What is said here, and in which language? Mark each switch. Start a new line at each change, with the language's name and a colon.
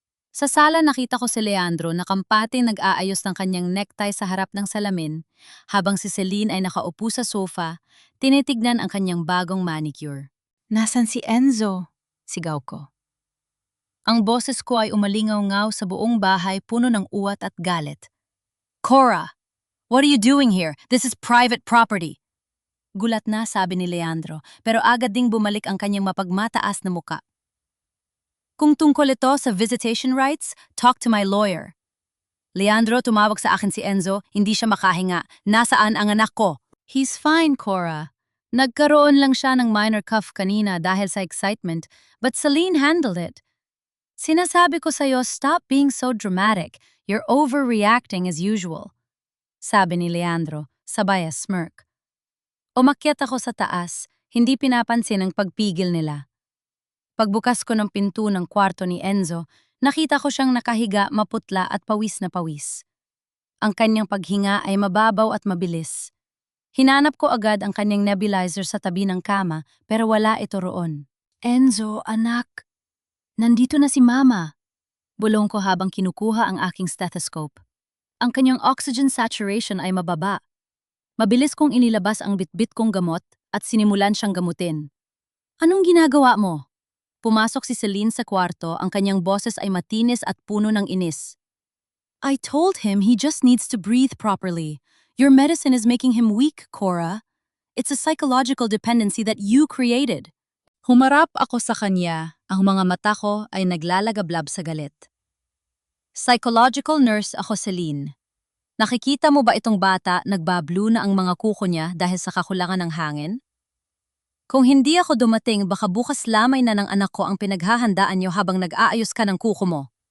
Filipino: Sa sala nakita ko si Leandro na kampating nag-aayos ng kanyang necktie sa harap ng salamin, habang si Celine ay nakaupo sa sofa, tinitignan ang kanyang bagong manicure. Nasaan si Enzo? Sigaw ko. Ang boses ko ay umalingaw-ngaw sa buong bahay puno ng uwat at galit.
English: Cora, what are you doing here? This is private property.
Filipino: Gulat na, sabi ni Leandro, pero agad ding bumalik ang kanyang mapagmataas na muka. Kung tungkol ito sa visitation rights,
English: talk to my lawyer.
Filipino: Leandro, tumawag sa akin si Enzo, hindi siya makahinga. Nasaan ang anak ko?
English: He's fine, Cora.
Filipino: Nagkaroon lang siya ng minor cough kanina dahil sa excitement,
English: but Celine handled it.
Filipino: Sinasabi ko sa'yo,
English: stop being so dramatic. You're overreacting as usual.
Filipino: Sabi ni Leandro, sabay
English: a smirk.
Filipino: Umakyat ako sa taas, hindi pinapansin ang pagpigil nila. Pagbukas ko ng pinto ng kwarto ni Enzo, nakita ko siyang nakahiga, maputla at pawis na pawis. Ang kanyang paghinga ay mababaw at mabilis. Hinanap ko agad ang kanyang nebulizer sa tabi ng kama, pero wala ito roon. Enzo, anak. Nandito na si Mama. Bulong ko habang kinukuha ang aking stethoscope. Ang kanyang oxygen saturation ay mababa. Mabilis kong inilabas ang bitbit kong gamot at sinimulan siyang gamutin. Anong ginagawa mo? Pumasok si Celine sa kwarto, ang kanyang boses ay matinis at puno ng inis.
English: I told him he just needs to breathe properly. Your medicine is making him weak, Cora. It's a psychological dependency that you created.
Filipino: Humarap ako sa kanya. Ang mga mata ko ay naglalagablab sa galit. Psychological nurse ako, Celine. Nakikita mo ba itong bata nagbablu na ang mga kuko niya dahil sa kakulangan ng hangin? Kung hindi ako dumating, baka bukas lamay na ng anak ko ang pinaghahandaan niyo habang nag-aayos ka ng kuko mo.